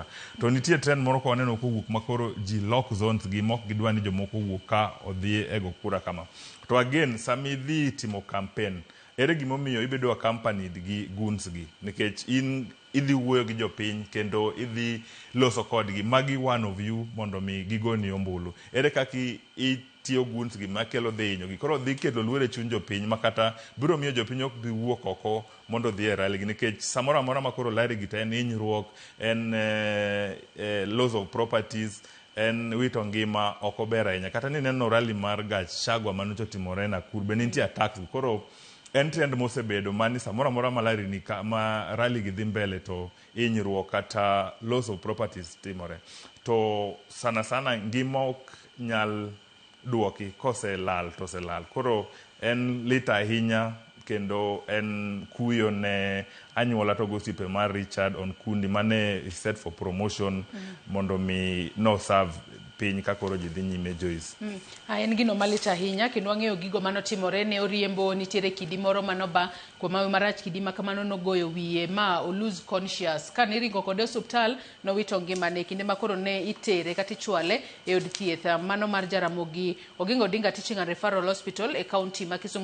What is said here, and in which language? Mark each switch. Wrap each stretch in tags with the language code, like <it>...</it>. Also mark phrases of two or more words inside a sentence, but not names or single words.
<luo>To nitie trend moro ko waneno kowuok makoro ji</luo> <en>lock zones</en> <luo>gi mok gidwa ni jomoko wuok ka odhi ego kura kama. To again, sami dhi timo campaign, ere gimomiyo ibedo accompanied gi guns gi nikech in idhi wuoyo gi jopiny kendo idhi loso kodgi magi</luo> <en>one of you</en> <luo>mondo mi gigoni ombulu. Ere kaki tiyo guns gi makelo dhi inyo gi koro dhi kelo luore chuny jopiny makata biro miyo jopiny ok dhi wuok oko mondo dhi e rally gi nikech samora mora makoro lari gi ta en hinyruok, en</luo> <en>loss of properties,</en> <luo>en wito ngima oko ber ahinya. Kata ni neno rally mar Gachagua manucho timore Nakuru be nitie attacks koro en trend mosebedo mani samora mora malari ni ma rally gi dhi mbele to hinyruok kata</luo> <en>loss of properties</en> <luo>timore. To sana ngima ok nyal duoki kose lal to se lal. Koro en lita ahinya kendo en kuyo ne anyuola to gosipe mar Richard Onkundi mane</luo> <en>is set for promotion</en> <luo>mondo mi no serve piny ka koro ji dhi nyime Joyce. En gino malit ahinya kendo wang'eyo gigo manotimore ne oriembo nitiere kidi moro manoba kuom hawi marach kidi ma kamano nogoyo wiye ma o</luo> <en>lose conscious</en> <luo>ka niringo kode osuptal nowito ngimane kinde ma koro ne itere kata ichwale e od thieth mano mar Jaramogi Oginga Odinga Teaching and Referral Hospital e kaunti ma Kisumu.</luo>